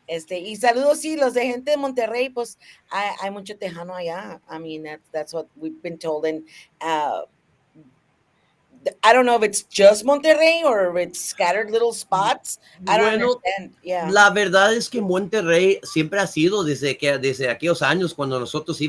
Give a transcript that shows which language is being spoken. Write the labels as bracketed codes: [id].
[es] Y saludos, sí, los de gente de Monterrey, pues hay mucho tejano allá. [en] I mean, that's what we've been told. And uh, I don't know if it's just Monterrey or if it's scattered little spots. I don't [es] Bueno, [en] understand. Yeah. [es] la verdad es que Monterrey siempre ha sido desde aquellos años cuando nosotros